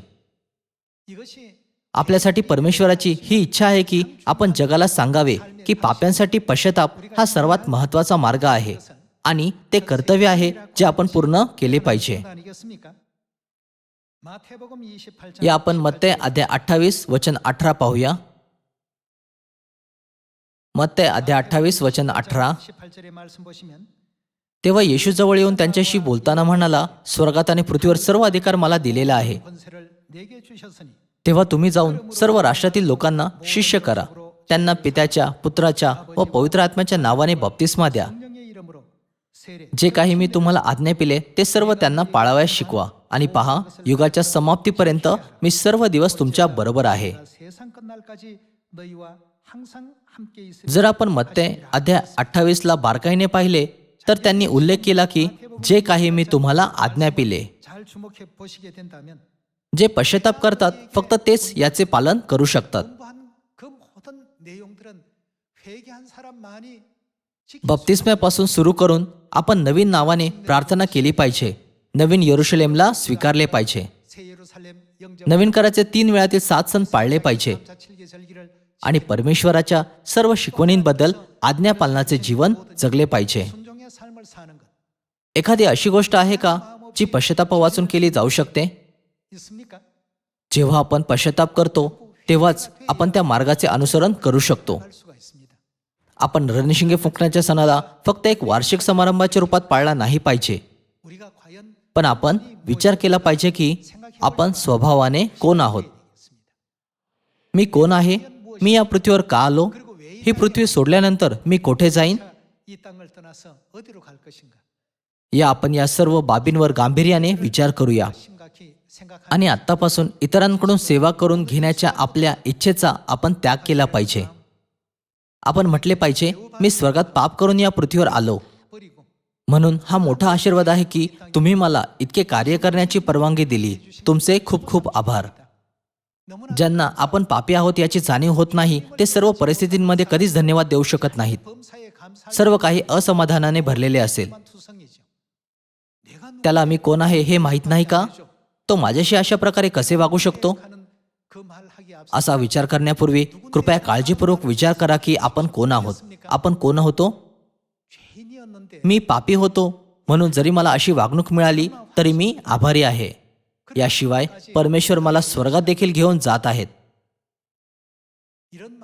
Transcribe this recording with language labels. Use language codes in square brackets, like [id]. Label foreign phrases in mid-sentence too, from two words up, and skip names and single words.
[ko] 이것이 [mr] आपल्यासाठी परमेश्वराची ही इच्छा आहे की आपण जगाला सांगावे की पाप्यांसाठी पश्चाताप हा सर्वात महत्त्वाचा मार्ग आहे आणि ते कर्तव्य आहे जे आपण पूर्ण केले पाहिजे. [ko] 아니겠습니까? 마태복음 28장 [mr] या आपण मत्तय अध्याय 28 वचन 18 पाहूया. मत्तय अध्याय 28 वचन 18. [ko] 18절의 말씀 보시면 [mr] तेव्हा येशू जवळ येऊन त्यांच्याशी बोलताना म्हणाला, स्वर्गात आणि पृथ्वीवर सर्व अधिकार मला दिलेला आहे. [ko] 권세를 내게 주셨으니 [mr] तेव्हा तुम्ही जाऊन सर्व राष्ट्रातील लोकांना शिष्य करा, त्यांना पित्याच्या पुत्राच्या व पवित्र आत्म्याच्या नावाने बप्तिस्मा द्या. [ko] 성령의 이름으로 세례 [mr] जे काही मी तुम्हाला आज्ञा पिले ते सर्व त्यांना पाळावयास शिकवा, आणि पहा युगाच्या समाप्तीपर्यंत मी सर्व दिवस तुमच्या बरोबर आहे. [ko] 세상 끝날까지 너희와 항상 함께 있으리. [mr] जर आपण मत्तय अध्याय 28 बारकाईने पाहिले तर त्यांनी उल्लेख केला की जे काही मी तुम्हाला आज्ञा पिले. [ko] 잘 주목해 보시게 된다면 [mr] जे पश्चाताप करतात फक्त तेच याचे पालन करू शकतात. [ko] 공부한 그 모든 내용들은 회개한 사람만이 [mr] बप्तिस्म्यापासून सुरू करून आपण नवीन नावाने प्रार्थना केली पाहिजे. नवीन यरुशलेमला स्वीकारले पाहिजे. [ko] 새 예루살렘 영접 [mr] नवीन कराचे 3 वेळातील 7 सण पाळले पाहिजे [ko] 7칠계 절기를 [mr] आणि परमेश्वराच्या सर्व शिकवणींबद्दल आज्ञापालनाचे जीवन जगले पाहिजे. [ko] 순종의 삶을 사는 것 [mr] एखादी अशी गोष्ट आहे का जी पश्चाताप वाचून केली जाऊ शकते? [ko] 있습니까? [mr] जेव्हा आपण पश्चाताप करतो तेव्हाच आपण त्या मार्गाचे अनुसरण करू शकतो. [ko] 할 수가 있습니다. [mr] आपण रणशिंगे फुंकण्याच्या सणाला फक्त एक वार्षिक समारंभाच्या रूपात पाळला नाही पाहिजे, [ko] 우리가 과연 [mr] पण आपण विचार केला पाहिजे की आपण स्वभावाने कोण आहोत. मी कोण आहे? मी या पृथ्वीवर का आलो? ही पृथ्वी सोडल्यानंतर मी कोठे जाईन? [ko] 이 땅을 떠나서 어디로 갈 것인가? [mr] आपण या सर्व बाबींवर गांभीर्याने विचार करूया [ko] 심각히 생각하는 [mr] आणि आत्तापासून इतरांकडून सेवा करून घेण्याच्या आपल्या इच्छेचा आपण त्याग केला पाहिजे. आपण म्हटले पाहिजे, मी स्वर्गात पाप करून या पृथ्वीवर आलो. [ko] 버리고 [mr] म्हणून हा मोठा आशीर्वाद आहे की तुम्ही मला इतके कार्य करण्याची परवानगी दिली. तुमचे खूप खूप आभार. [ko] 너무나 [mr] ज्यांना आपण पापी आहोत याची जाणीव होत नाही ते सर्व परिस्थितींमध्ये कधीच धन्यवाद देऊ शकत नाहीत. [ko] 범사에 감사할 [mr] सर्व काही असमाधानाने भरलेले असेल. [ko] 만한 투성이죠. 내가 [mr] त्याला मी कोण आहे हे माहीत नाही का? तो माझ्याशी अशा प्रकारे कसे वागू शकतो? [ko] 하는 그 말하기 앞서 [mr] असा विचार करण्यापूर्वी कृपया काळजीपूर्वक विचार करा की आपण कोण आहोत. आपण कोण होतो? [ko] 죄인이었는데 [mr] मी पापी होतो म्हणून जरी मला अशी वागणूक मिळाली तरी मी आभारी आहे. याशिवाय परमेश्वर मला स्वर्गात देखील घेऊन जात आहेत. [ko] 이런